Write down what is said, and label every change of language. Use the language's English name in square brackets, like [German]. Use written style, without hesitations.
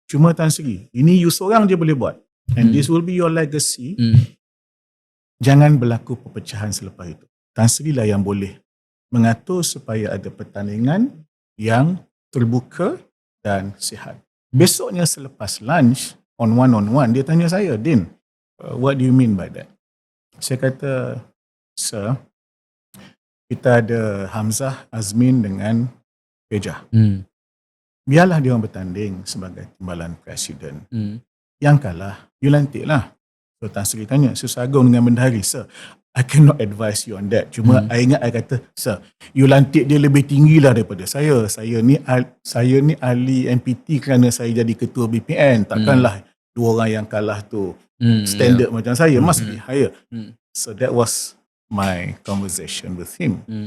[Malay] Cuma Tan Sri, ini you seorang je boleh buat. [English] And this will be your legacy. [Malay] Jangan berlaku perpecahan selepas itu. Tan Sri lah yang boleh mengatur supaya ada pertandingan yang terbuka dan sihat. Besoknya selepas [English] lunch, on one, [Malay] dia tanya saya, [English] Din, what do you mean by that? [Malay] Saya kata, sir, kita ada Hamzah, Azmin dengan Pejah. Biarlah dia orang bertanding sebagai timbalan presiden. Yang kalah, you lantiklah. So Tan Sri tanya, Susah Agung dengan Bendahari, [English] sir, I cannot advise you on that. [Malay] Cuma I ingat, I kata, sir, you lantik dia lebih tinggi lah daripada saya. Saya ni ahli MPT kerana saya jadi ketua BPN. Takkanlah dua orang yang kalah tu standard macam saya, [English] must be higher. So that was my conversation with him.